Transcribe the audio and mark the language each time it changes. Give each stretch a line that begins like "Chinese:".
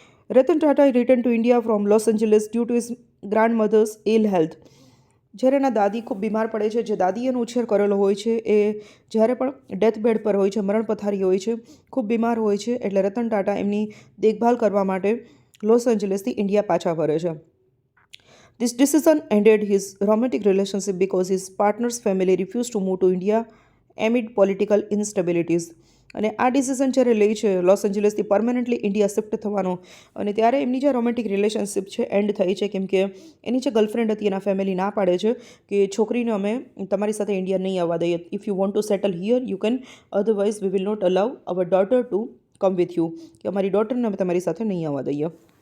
English: Ratan Tata return to India from Los Angeles due to his grandmother's ill health.
Gujarati: જ્યારે એના દાદી ખૂબ બીમાર પડે છે, જે દાદી એનો ઉછેર કરેલો હોય છે એ જ્યારે પણ ડેથ બેડ પર હોય છે, મરણ પથારી હોય છે, ખૂબ બીમાર હોય છે, એટલે રતન ટાટા એમની દેખભાલ કરવા માટે લોસ એન્જલિસથી ઇન્ડિયા પાછા ફરે છે.
English: This decision ended his romantic relationship because his partner's family refused to move to India amid political instabilities.
Gujarati: અને આ ડિસિઝન જ્યારે લે છે લોસ એન્જલિસથી પરમેનન્ટલી ઇન્ડિયા શિફ્ટ થવાનો, અને ત્યારે એમની જે રોમેન્ટિક રિલેશનશિપ છે એન્ડ થઈ છે, કેમ કે એની જે ગર્લફ્રેન્ડ હતી એના ફેમિલી ના પાડે છે કે છોકરીને અમે તમારી સાથે ઇન્ડિયા નહીં આવવા દઈએ.
English: if you want to settle here you can, otherwise we will not allow our daughter to come with you,
Gujarati: કે અમારી ડોટરને અમે તમારી સાથે નહીં આવવા દઈએ.